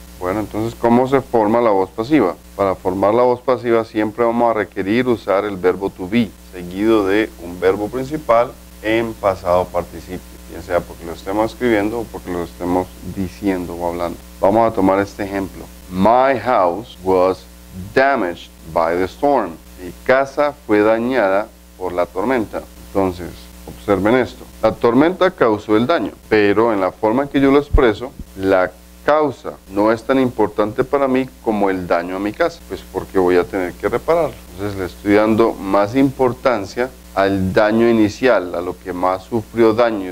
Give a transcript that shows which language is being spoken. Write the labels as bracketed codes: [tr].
[es] Bueno, entonces, ¿cómo se forma la voz pasiva? Para formar la voz pasiva siempre vamos a requerir usar el verbo to be, seguido de un verbo principal en pasado participio, ya sea porque lo estemos escribiendo o porque lo estemos diciendo o hablando. Vamos a tomar este ejemplo. [en] My house was damaged by the storm. [es] Mi casa fue dañada por la tormenta. Entonces, observen esto. La tormenta causó el daño, pero en la forma en que yo lo expreso, la causa no es tan importante para mí como el daño a mi casa, pues porque voy a tener que repararlo. Entonces le estoy dando más importancia al daño inicial, a lo que más sufrió daño.